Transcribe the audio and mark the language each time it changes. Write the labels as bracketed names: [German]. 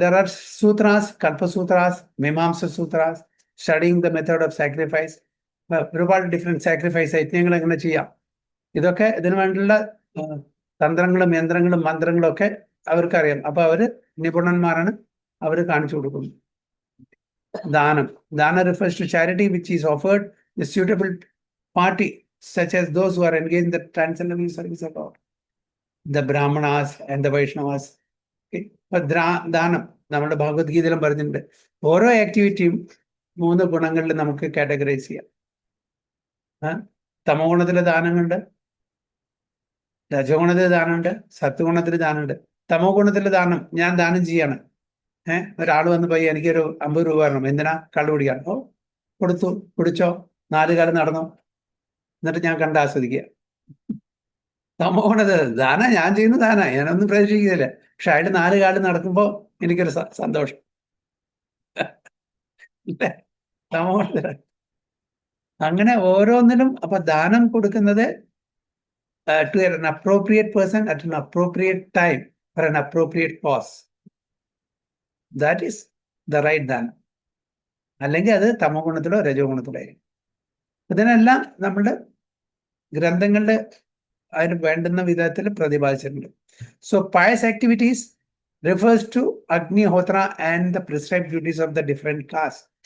[English] There are sutras, Kalpasutras, Mimamsa sutras, studying the method of sacrifice. [Malayalam] ഒരുപാട് different sacrifice യജ്ഞങ്ങൾ എങ്ങനെ ചെയ്യാം, ഇതൊക്കെ ഇതിനു വേണ്ടിയുള്ള തന്ത്രങ്ങളും യന്ത്രങ്ങളും മന്ത്രങ്ങളും ഒക്കെ അവർക്കറിയാം. അപ്പൊ അവര് നിപുണന്മാരാണ്, അവർ കാണിച്ചു കൊടുക്കുന്നു. [English] Dana refers to charity which is offered the suitable party, such as those who are engaged in the transcendental service of God, the Brahmanas and the Vaishnavas. [Malayalam] ദാനം നമ്മുടെ ഭഗവത്ഗീതയിലും പറഞ്ഞിട്ടുണ്ട്. ഓരോ ആക്ടിവിറ്റിയും 3 ഗുണങ്ങളിൽ നമുക്ക് കാറ്റഗറൈസ് ചെയ്യാം. തമോ ഗുണത്തിലെ ദാനങ്ങളുണ്ട്, രജോഗുണത്തിലെ ദാനമുണ്ട്, സത്വഗുണത്തിലെ ദാനമുണ്ട്. തമോ ഗുണത്തിലെ ദാനം, ഞാൻ ദാനം ചെയ്യാണ്. ഒരാൾ വന്ന് പോയി എനിക്കൊരു 50 രൂപ തരണം, എന്തിനാ? കള്ളു കുടിക്കാൻ. ഓ, കൊടുത്തു, കുടിച്ചോ, 4 കാലം നടന്നു, എന്നിട്ട് ഞാൻ കണ്ട് ആസ്വദിക്കുക. തമോ ഗുണത്തിലെ ദാന, ഞാൻ ചെയ്യുന്ന ദാന, ഞാനൊന്നും പ്രതീക്ഷിക്കുന്നില്ല. പക്ഷെ അയാൾ 4 കാലം നടക്കുമ്പോൾ എനിക്കൊരു സന്തോഷം. തമോ ഗുണത്തിലെ അങ്ങനെ ഓരോന്നിലും. അപ്പൊ ദാനം കൊടുക്കുന്നത് [English] to an appropriate person at an appropriate time for an appropriate cause. That is the right danam. [Malayalam] അല്ലെങ്കിൽ അത് തമോ ഗുണത്തിലോ രജോ ഗുണത്തിലോ ആയിരിക്കും. ഇതിനെല്ലാം നമ്മുടെ ഗ്രന്ഥങ്ങളുടെ അതിന് വേണ്ടുന്ന വിധത്തിൽ പ്രതിപാദിച്ചിട്ടുണ്ട്. [English] So pious activities refers to Agnihotra and the prescribed duties of the different caste.